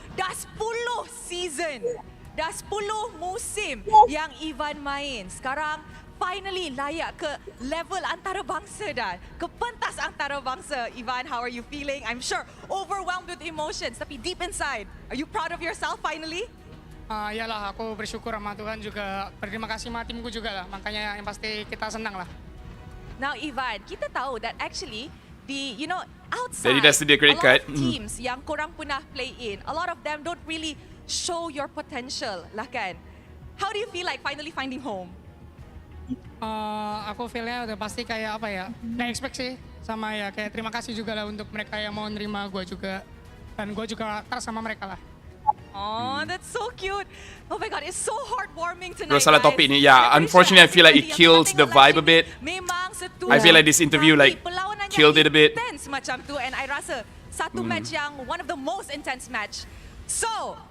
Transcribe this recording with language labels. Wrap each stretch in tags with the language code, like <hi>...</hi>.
<ms>Dah 10 season. Dah 10 musim yang Ivan main. Sekarang finally layak ke level antarabangsa dah. Ke pentas antarabangsa.</ms> <en>Ivan, how are you feeling? I'm sure overwhelmed with emotions. Tapi deep inside, are you proud of yourself finally?</en> <id>Yalah, aku bersyukur sama Tuhan juga. Berterima kasih sama timku juga lah. Makanya yang pasti kita senang lah.</id> <en>Now Ivan,</en> <ms>kita tahu</ms> <en>that actually outside</en> <ms>Jadi dah sedia credit card.</ms> <en>A lot of teams</en> <ms>yang korang pernah</ms> <en>play in, a lot of them don't really show your potential</en> <ms>lah kan.</ms> <en>How do you feel like finally finding home?</en> <id>Aku feelnya udah pasti kayak apa ya, nggak expect sih. Sama ya kayak terima kasih juga lah untuk mereka yang mau nerima gue juga. Dan gue juga trust sama mereka lah.</id> <en>Oh, that's so cute. Oh my god, it's so heartwarming tonight,</en> <ms>Terus salah</ms> <en>guys.</en> <ms>topik ni.</ms> <en>Yeah, unfortunately I feel like it kills the vibe a bit. I feel like this interview like killed it a bit. Intense</en> <ms>macam tu,</ms> <en>and I</en> <ms>rasa satu</ms> <en>match yang one of the most intense match. So,</en>